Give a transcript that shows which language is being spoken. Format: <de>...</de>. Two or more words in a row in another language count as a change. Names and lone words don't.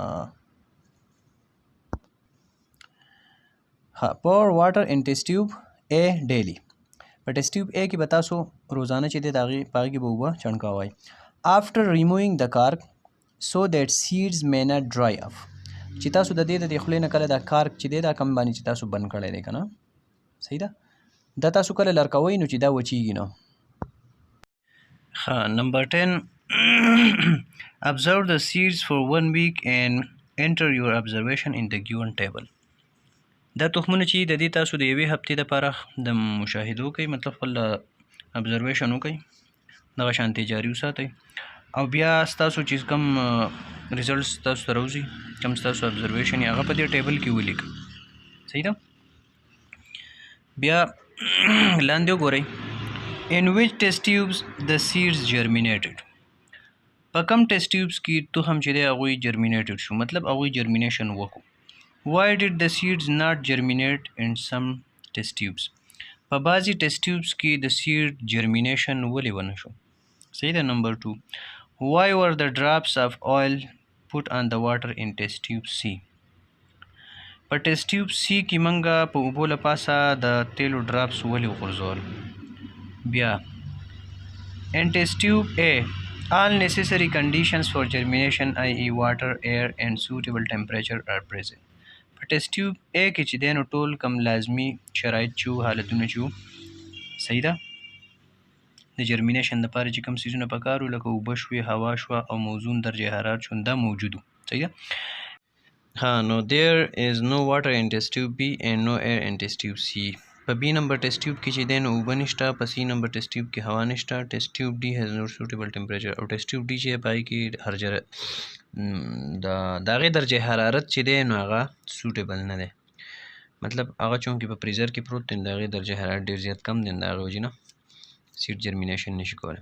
<en>pour water in test tube A daily</en> <ps>په</ps> <en>test tube A</en> <ps>کې به تاسو روزانه چې دی د هغې په هغې کې به اوبه چڼکاوئ</ps> <en>after removing the cork so that seeds may not dry off</en> <ps>چې تاسو د دې د خولې نه کله دا کارک چې دی دا کم باندې چې تاسو بند کړی دی که نه صحیح ده دا تاسو کله لرکوئ نو چې دا وچیږي نه نمبر 10</ps> <en>observe the seeds for 1 week and enter your observation in the given table</en> <ps>دا تخمونه چې د دې تاسو د یوې هفتې دپاره د مشاهدو کوي مطلب خپل ابزرویشن وکړئ دغه شانتې جاري وساتئ او بیا ستاسو چې کوم ریزلټس تاسو ته راوځي کوم ستاسو ابزرویشن یې هغه په دې ټیبل کې ولیکئ صحیح ده بیا لاندې وګورئ</ps> <en>in which test tubes the seeds germinated</en> <ps>په کوم</ps> <en>test tubes</en> <ps>کې تخم چې دی هغوی جرمینیټډ شو مطلب هغوی جرمینیشن وکړو</ps> <en>why did the seeds not germinate in some test tubes</en> <ps>په بعضې</ps> <en>test tubes</en> <ps>کې د</ps> <en>seed germination</en> <ps>ولې ونه شو صحیح ده نمبر 2</ps> <en>Why were the drops of oil put on the water in test tube C?</en> <ps>په</ps> <en>test tube C</en> <ps>کې منګه په اوبو له پاسه د تیلو ډراپس ولې وغورځول.</ps> <en>بیا in test tube A all necessary conditions for germination i.e. water, air and suitable temperature are present.</en> <ps>په</ps> <en>test tube A</en> <ps>کې چې دی نو ټول کم لازمي شرایط چې حالتونه چې صحیح ده د جرمینیشن لپاره چې کوم څیزونه پکار وو لکه اوبه شوې، هوا شوه او موزون درجه حرارت شو دا موجود وو. صحیح ده.</ps> <en>نو there is no water in test tube B and no air in test tube C.</en> <ps>په بی نمبر</ps> <en>test tube</en> <ps>کې چې دی نو اوبه نشته، په سی نمبر</ps> <en>test tube</en> <ps>کې هوا نشته.</ps> <en>test tube D has no suitable temperature</en> <ps>او</ps> <en>test tube D</en> <ps>چې پای کې د هغې درجه حرارت چې دی نو هغه سوټیبل نه دی، مطلب هغه چونکې په فریزر کې پروت دی د هغې درجه حرارت ډېر زیات کم دی د هغې وجې نه</ps> <en>seed germination</en> <ps>نشي کولی.</ps>